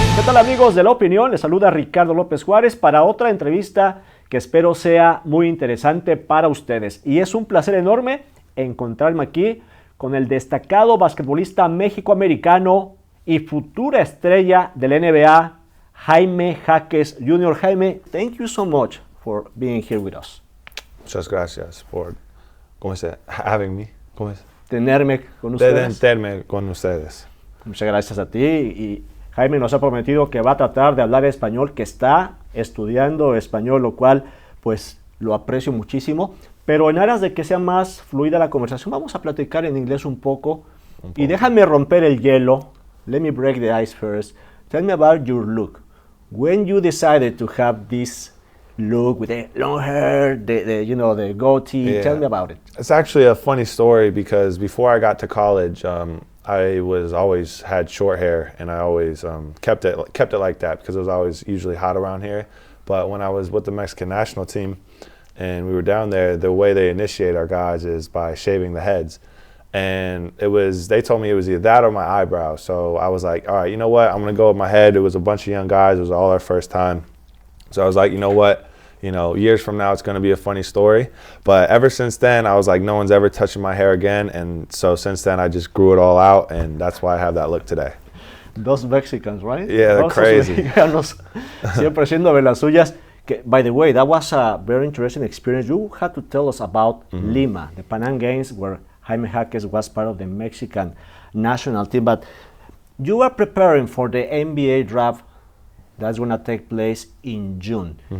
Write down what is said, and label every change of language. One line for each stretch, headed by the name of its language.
Spanish: tal amigos de La Opinión? Les saluda Ricardo López Juárez para otra entrevista que espero sea muy interesante para ustedes. Y es un placer enorme encontrarme aquí con el destacado basquetbolista mexicoamericano y futura estrella del NBA, Jaime Jáquez Jr.
English: Jaime, thank you so much for being here with us.
Spanish: Muchas gracias por
English: having me.
Spanish: Tenerme con ustedes. Tenerme con ustedes. Muchas gracias a ti. Y Jaime nos ha prometido que va a tratar de hablar español, que está estudiando español, lo cual pues lo aprecio muchísimo. Pero en aras de que sea más fluida la conversación, vamos a platicar en inglés un poco. Y déjame romper el hielo.
English: Let me break the ice first. Tell me about your look. When you decided to have this look with the long hair, the goatee, Yeah. tell me about it. It's actually a funny story because before I got to college, I was always had short hair, and I always kept it like that because it was always usually hot around here. But when I was with the Mexican national team and we were down there, the way they initiate our guys is by shaving the heads. And they told me it was either that or my eyebrows. So I was like, all right, you know what? I'm going to go with my head. It was a bunch of young guys. It was all our first time. So I was like, you know what? Years from now, it's going to be a funny story. But ever since then, I was like, no one's ever touching my hair again. And so since then, I just grew it all out. And that's why I have that look today. Those Mexicans, right? Yeah, they're crazy.
Spanish: Mexicanos, siempre haciendo de las suyas.
English: By the way, that was a very interesting experience. You had to tell us about Lima, the Pan Am Games, where Jaime Jáquez was part of the Mexican national team. But you are preparing for the NBA draft that's going to take place in June.